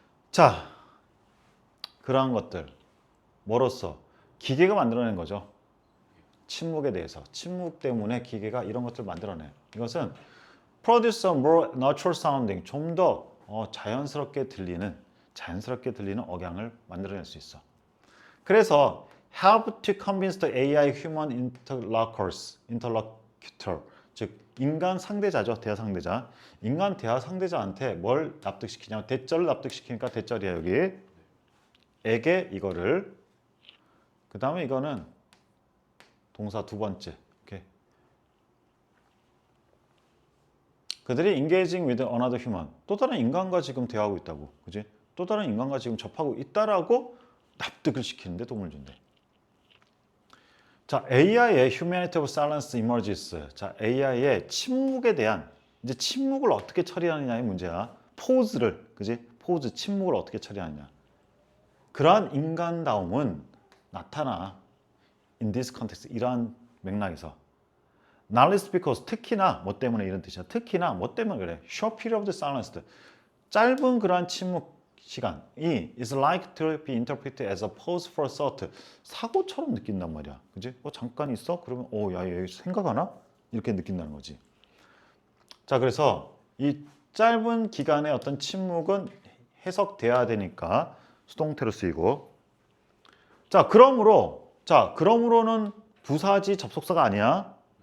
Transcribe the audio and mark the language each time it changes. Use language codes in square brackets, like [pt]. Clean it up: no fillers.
[ko] 자, 그러한 것들 뭐로써? 기계가 만들어낸 거죠. 침묵에 대해서. 침묵 때문에 기계가 이런 것들을 만들어내. 이것은 [en] produce a more natural sounding, [ko] 좀 더 자연스럽게 들리는 억양을 만들어낼 수 있어. 그래서 [en] help to convince the AI human interlocutor, [ko] 즉 인간 상대자죠, 대화 상대자. 인간 대화 상대자한테 뭘 납득시키냐면 대절을 납득시키니까 대절이야 여기. 에게 이거를. 그 다음에 이거는 동사 두 번째. 오케이. 그들이 [en] engaging with another human. [ko] 또 다른 인간과 지금 대화하고 있다고. 그지? 또 다른 인간과 지금 접하고 있다라고 납득을 시키는데 도움을 준대. [en] 자, AI의 humanity of silence emerges. [ko] 자, AI의 침묵에 대한, 이제 침묵을 어떻게 처리하느냐의 문제야. 포즈를, 그지? 포즈, 침묵을 어떻게 처리하느냐. 그러한 인간다움은 나타나. [en] In this context, [ko] 이러한 맥락에서. [en] Not least because, [ko] 특히나, 뭐 때문에 이런 뜻이야. 특히나, 뭐 때문에 그래. [en] Short period of silence. [ko] 짧은 그러한 침묵 시간이 [en] is like to be interpreted as a pause for thought. [ko] 사고처럼 느낀단 말이야. 그지? 잠깐 있어? 그러면, 야, 얘 생각하나? 이렇게 느낀다는 거지. 자, 그래서 이 짧은 기간의 어떤 침묵은 해석돼야 되니까 수동태로 쓰이고. 자, 그러므로는 부사지 접속사가 아니야.